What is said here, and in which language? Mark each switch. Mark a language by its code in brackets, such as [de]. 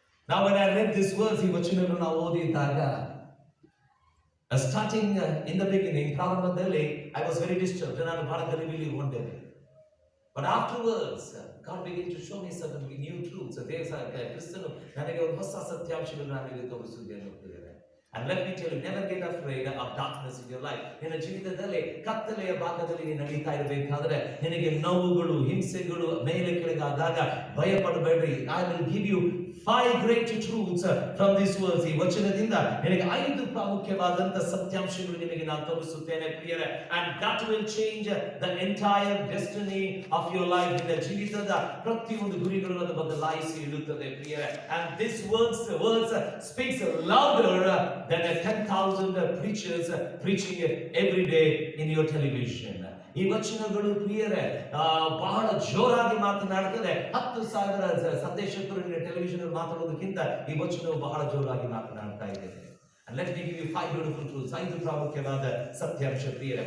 [en] Now when I read this verse, [kn] ಈ ವಚನವನ್ನು ನಾವು ಓದಿದಾಗ [en] starting in the beginning, [kn] ಪ್ರಾರಂಭದಲ್ಲಿ [en] I was very disturbed. [kn] ನಾನು ಬಹಳ ಗಲಿಬಿಲಿಗೊಂಡೆ. [en] But afterwards, God began to show me certain new truths. [kn] ಕ್ರಿಸ್ತನು ನನಗೆ ಒಂದು ಹೊಸ ಸತ್ಯಾಂಶಗಳನ್ನು ನನಗೆ ತೋರಿಸುವುದೇನು. [en] And let me tell you, never get afraid of darkness in your life. [kn] ನಿನ್ನ ಜೀವಿತದಲ್ಲಿ ಕತ್ತಲೆಯ ಭಾಗದಲ್ಲಿ ನೀನು ನಡೀತಾ ಇರಬೇಕಾದ್ರೆ ನಿನಗೆ ನೋವುಗಳು, ಹಿಂಸೆಗಳು ಮೇಲೆ ಕೆಳಗಾದಾಗ ಭಯ ಪಡಬೇಡ್ರಿ. [en] I will give you 5 great truths from this verse. [kn] ಈ ವಚನದಿಂದ ನಿನಗೆ 5 ಪ್ರಾಮುಖ್ಯವಾದಂತ ಸತ್ಯಾಂಶಗಳು ನಿನಗೆ ನಾನು ತೋರಿಸುತ್ತೇನೆ ಪ್ರಿಯರೇ. [en] And that will change the entire destiny of your life. [kn] ನಿನ್ನ ಜೀವಿತದ ಪ್ರತಿಯೊಂದು ಗುರಿಗಳನ್ನು ಬದಲಾಯಿಸಿ ಇಡುತ್ತದೆ ಪ್ರಿಯರೇ. [en] And this words speaks louder than 10,000 preachers preaching every day in your television. [kn] ಈ ವಚನಗಳು ಪ್ರಿಯರೇ ಬಹಳ ಜೋರಾಗಿ ಮಾತನಾಡುತ್ತದೆ. 10,000 ಸಂದೇಶಕರು ಟೆಲಿವಿಷನ್ ಮಾತಾಡೋದಕ್ಕಿಂತ ಈ ವಚನವು ಬಹಳ ಜೋರಾಗಿ ಮಾತನಾಡ್ತಾ ಇದೆ. [en] And let me give you 5 beautiful truths. [kn] 5 ಪ್ರಾಮುಖ್ಯವಾದ ಸತ್ಯಾಂಶ ಪ್ರಿಯರೇ.